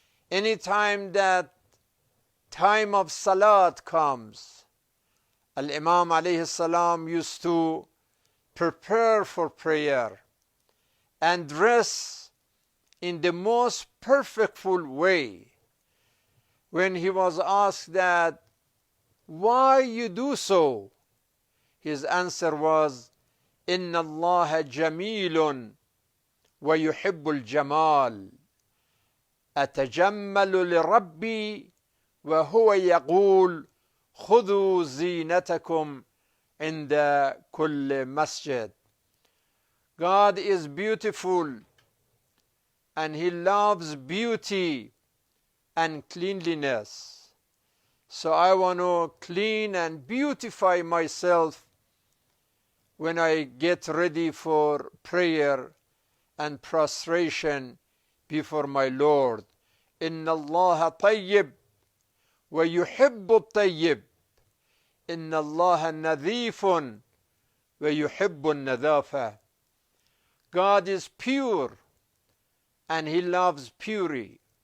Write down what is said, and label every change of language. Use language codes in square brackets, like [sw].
[en] Anytime that time of Salat comes, Al-Imam alayhi salam used to prepare for prayer and dress in the most perfectful way. When he was asked that, why you do so? His answer was, [ar] إِنَّ اللَّهَ جَمِيلٌ وَيُحِبُّ الْجَمَالِ أَتَجَمَّلُ لِرَبِّي وهو يقول خذوا زينتكم عند كل مسجد. [en] God is beautiful and he loves beauty and cleanliness. So I want to clean and beautify myself when I get ready for prayer and prostration before my Lord. [ar] إن الله طيب ويحب الطيب. إن الله نظيف ويحب النظافة. [en] God is pure and he loves purity.